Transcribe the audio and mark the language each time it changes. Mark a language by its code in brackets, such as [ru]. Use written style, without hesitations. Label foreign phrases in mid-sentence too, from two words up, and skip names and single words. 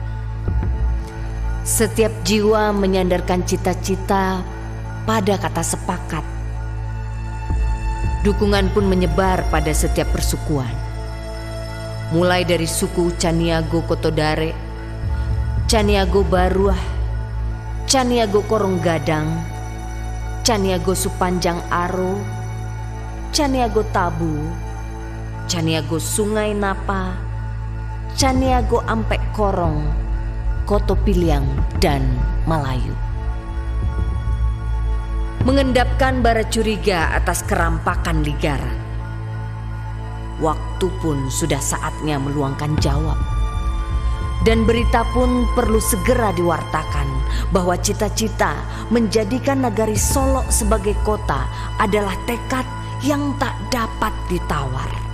[id] Setiap jiwa menyandarkan cita-cita pada kata sepakat. Dukungan pun menyebar pada setiap persukuan. Mulai dari suku Caniago Kotodare, Caniago Baruah, Caniago Koronggadang, Caniago Supanjang Aro, Caniago Tabu, Caniago Sungai Napa, Caniago Ampek Korong, Koto Piliang, dan Malayu. Mengendapkan bara curiga atas kerampakan Ligaran. Waktu pun sudah saatnya meluangkan jawab. Dan berita pun perlu segera diwartakan bahwa cita-cita menjadikan nagari Solo sebagai kota adalah tekad yang tak dapat ditawar.